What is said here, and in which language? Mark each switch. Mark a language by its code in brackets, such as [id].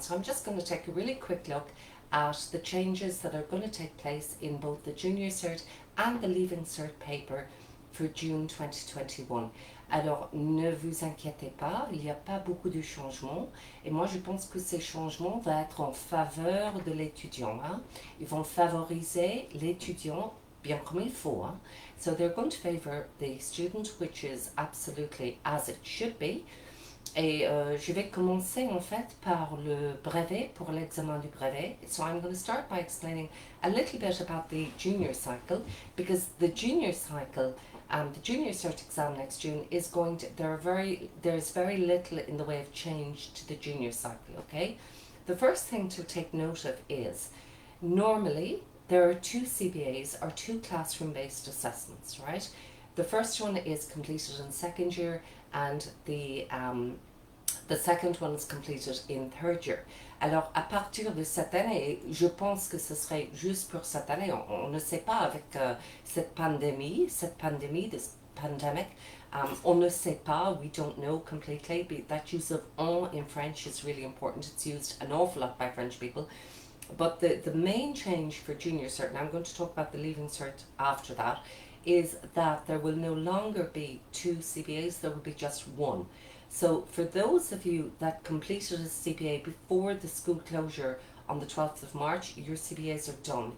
[en] So I'm just going to take a really quick look at the changes that are going to take place in both the Junior Cert and the Leaving Cert paper for June 2021. [fr] Alors, ne vous inquiétez pas, il n'y a pas beaucoup de changements. Et moi, je pense que ces changements vont être en faveur de l'étudiant. Hein. Ils vont favoriser l'étudiant bien comme il faut. Hein. [en] So they're going to favor the student, which is absolutely as it should be. [fr] Et je vais commencer en fait par le brevet, pour l'examen du brevet. [en] So I'm going to start by explaining a little bit about the junior cycle, because the junior cycle, the junior cert exam next June is going to, there's very little in the way of change to the junior cycle, okay? The first thing to take note of is, normally there are two CBAs or two classroom-based assessments, right? The first one is completed in second year and the second one is completed in third year. [fr] Alors, à partir de cette année, je pense que ce serait juste pour cette année, on ne sait pas avec cette pandémie, [en] this pandemic, [fr] on ne sait pas, [en] we don't know completely, but that use of on in French is really important. It's used an awful lot by French people. But the main change for junior cert, and I'm going to talk about the leaving cert after that, is that there will no longer be two CBAs, there will be just one. So for those of you that completed a CBA before the school closure on the 12th of March, your CBAs are done.